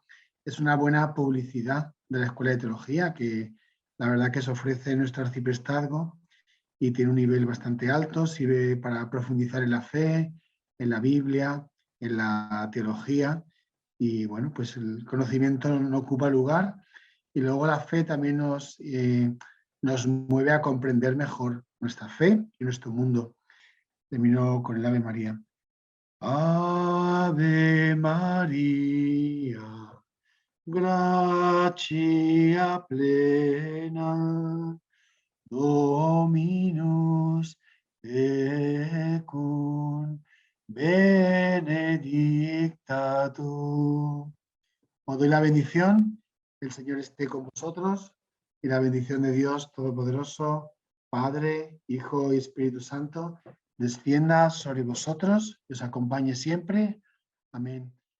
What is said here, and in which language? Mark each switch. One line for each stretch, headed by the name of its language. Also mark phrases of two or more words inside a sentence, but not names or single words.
Spanish: Es una buena publicidad de la Escuela de Teología, que la verdad que se ofrece en nuestro arciprestazgo y tiene un nivel bastante alto, sirve para profundizar en la fe, en la Biblia, en la teología, y bueno, pues el conocimiento no ocupa lugar, y luego la fe también nos mueve a comprender mejor nuestra fe y nuestro mundo. Termino con el Ave María.
Latin: Ave María, gratia plena, Dominus tecum, benedicta tu.
Spanish: Os doy la bendición, el Señor esté con vosotros, y la bendición de Dios Todopoderoso, Padre, Hijo y Espíritu Santo, descienda sobre vosotros y os acompañe siempre. Amén.